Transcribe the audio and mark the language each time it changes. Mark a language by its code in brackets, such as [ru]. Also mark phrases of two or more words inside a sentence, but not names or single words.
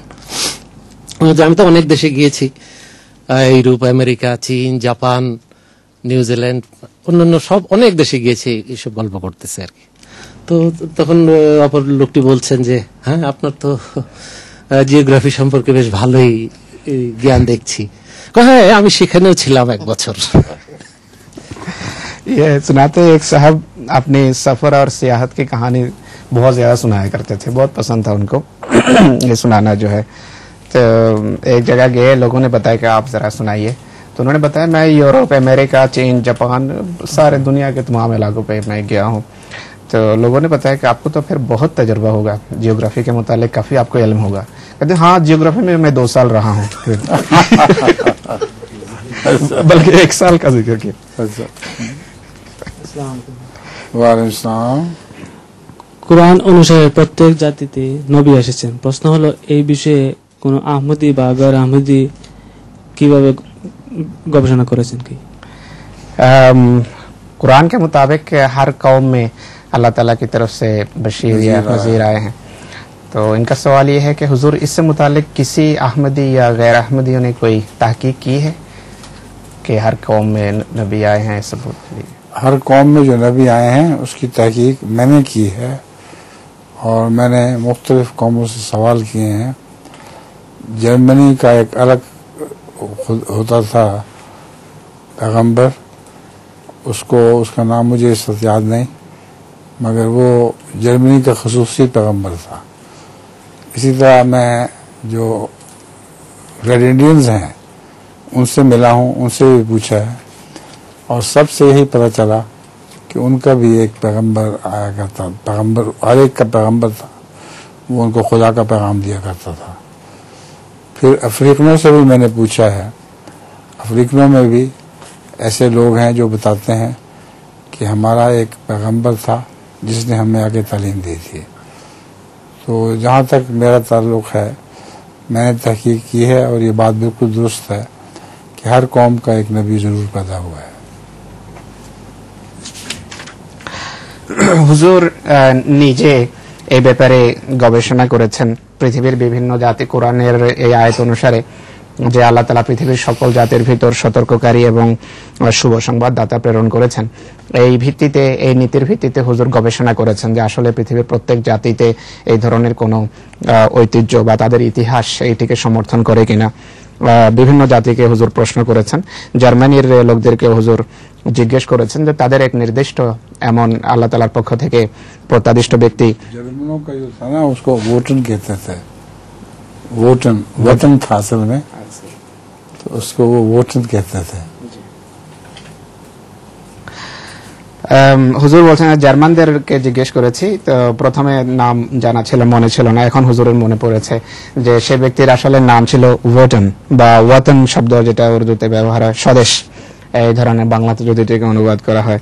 [bn] আমি তো অনেক দেশে গিয়েছি, ইউরোপ, আমেরিকা, চীন, জাপান, নিউজিল্যান্ড, অন্যান্য সব অনেক দেশে গিয়েছি, এইসব গল্প করতেছে আর কি. তো তখন অপর লোকটি বলছেন যে হ্যাঁ আপনার তো জিওগ্রাফি সম্পর্কে বেশ ভালোই জ্ঞান দেখছি. হ্যাঁ আমি সেখানেও ছিলাম 1 বছর. [ur] یہ سناتے ایک صاحب اپنی سفر اور سیاحت کی کہانی بہت زیادہ سنایا کرتے تھے, بہت پسند تھا ان کو یہ سنانا جو ہے. تو ایک جگہ گئے, لوگوں نے بتایا کہ آپ ذرا سنائیے. تو انہوں نے بتایا میں یورپ, امریکہ, چین, جاپان, سارے دنیا کے تمام علاقوں پہ میں گیا ہوں. تو لوگوں نے بتایا کہ آپ کو تو پھر بہت تجربہ ہوگا, جیوگرافی کے متعلق کافی آپ کو علم ہوگا. کہتے ہاں جیوگرافی میں 2 سال رہا ہوں, بلکہ 1 سال کا ذکر کیا. [bn] ওয়ালাইকুম আসসালাম. কোরআন অনুসারে প্রত্যেক জাতিতে নবী এসেছেন. প্রশ্ন হলো এই বিষয়ে কোন আহমদি বা গैर আহমদি কিভাবে গবেষণা করেছেন কি? [ur] قرآن کے مطابق ہر قوم میں اللہ تعالیٰ کی طرف سے بشیر یا نذیر آئے ہیں. تو ان کا سوال یہ ہے کہ حضور اس سے متعلق کسی احمدی یا غیر احمدیوں نے کوئی تحقیق کی ہے کہ ہر قوم میں نبی آئے ہیں؟ ثبوت ہر قوم میں جو نبی آئے ہیں اس کی تحقیق میں نے کی ہے, اور میں نے مختلف قوموں سے سوال کیے ہیں. جرمنی کا ایک الگ ہوتا تھا پیغمبر, اس کا نام مجھے اس وقت یاد نہیں, مگر وہ جرمنی کا خصوصی پیغمبر تھا. اسی طرح میں جو [en] Red Indians [ur] ہیں ان سے ملا ہوں، ان سے بھی پوچھا ہے، اور سب سے یہی پتا چلا کہ ان کا بھی ایک پیغمبر آیا کرتا، پیغمبر ہر ایک کا پیغمبر تھا، وہ ان کو خدا کا پیغام دیا کرتا تھا. پھر افریقنوں سے بھی میں نے پوچھا ہے، افریقنوں میں بھی ایسے لوگ ہیں جو بتاتے ہیں کہ ہمارا ایک پیغمبر تھا جس نے ہمیں آگے تعلیم دی تھی. تو جہاں تک میرا تعلق ہے، میں نے تحقیق کی ہے اور یہ بات بالکل درست ہے کہ ہر قوم کا ایک نبی ضرور پیدا ہوا ہے. [bn] হুজুর নিজে এই ব্যাপারে গবেষণা করেছেন। পৃথিবীর বিভিন্ন জাতি কোরআনের এই আয়াত অনুসারে যে আল্লাহ তাআলা পৃথিবীর সকল জাতির ভিতর সতর্ককারী এবং শুভ সংবাদদাতা প্রেরণ করেছেন, এই ভিত্তিতে, এই নীতির ভিত্তিতে হুজুর গবেষণা করেছেন যে আসলে পৃথিবীর প্রত্যেক জাতিতে এই ধরনের কোনো ঐতিহ্য বা তাদের ইতিহাস এইটিকে সমর্থন করে কিনা। বিভিন্ন জাতিকে হুজুর প্রশ্ন করেছেন। জার্মানির লোকদেরকে হুজুর জিজ্ঞেস করেছেন যে তাদের এক নির্দিষ্ট এমন আল্লাহ তাআলার পক্ষ থেকে প্রত্যাদিষ্ট ব্যক্তি, [ur] جرمنوں کا جو تھا نا اس کو ووٹن کہتے تھے، وطن تھا اصل میں، تو اس کو وہ ووٹن کہتے تھے. [bn] হুজুর বলছেন জার্মানদেরকে জিজ্ঞেস করেছি, তো প্রথমে নাম জানা ছিল, মনে ছিল না, এখন হুজুরের মনে পড়েছে যে সে ব্যক্তির আসলে নাম ছিল ওয়াটন বা ওয়াতন শব্দ, যেটা উর্দুতে ব্যবহার হয় স্বদেশ, এই ধরনের বাংলাতে যদি এটাকে অনুবাদ করা হয়।